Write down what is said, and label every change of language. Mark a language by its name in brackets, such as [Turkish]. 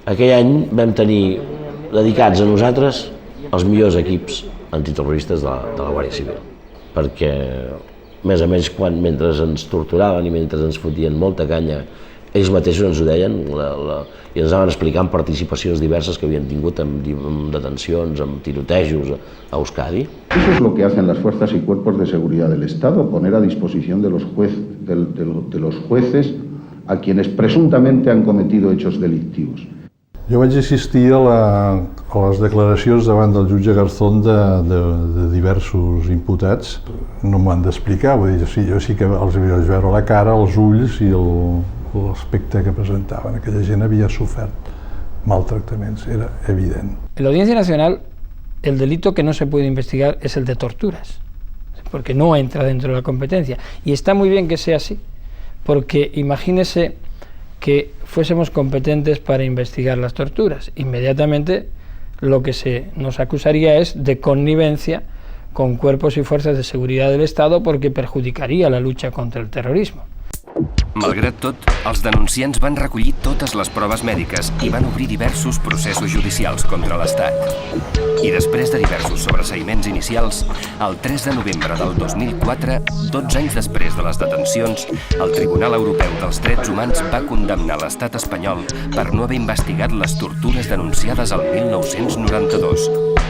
[Catalan] Aquell any vam tenir dedicats a nosaltres els millors equips antiterroristes de la Guàrdia Civil, perquè més o menys mentre ens torturaven i mentre ens fotien molta canya, ells mateixos ens ho deien i ens anaven explicant participacions diverses que havien tingut en detencions, en tirotejos a Euskadi. [Spanish] Eso es lo que hacen las fuerzas y cuerpos de seguridad del Estado, poner a disposición de los jueces a quienes presuntamente han cometido hechos delictivos. [Catalan] Jo vaig assistir a les declaracions davant del jutge Garzón de diversos imputats. No m'ho han d'explicar, vull dir, jo sí que els vaig veure la cara, els ulls i l'aspecte que presentaven. Aquella gent havia sofert maltractaments, era evident. [Spanish] En la Audiencia Nacional, el delito que no se puede investigar es el de torturas, porque no entra dentro de la competencia. Y está muy bien que sea así, porque imagínese que fuésemos competentes para investigar las torturas. Inmediatamente lo que se nos acusaría es de connivencia con cuerpos y fuerzas de seguridad del Estado porque perjudicaría la lucha contra el terrorismo. [Catalan] Malgrat tot, els denunciants van recollir totes les proves mèdiques i van obrir diversos processos judicials contra l'Estat. I després de diversos sobreseïments inicials, el 3 de novembre del 2004, 12 anys després de les detencions, el Tribunal Europeu dels Drets Humans va condemnar l'estat espanyol per no haver investigat les tortures denunciades al 1992.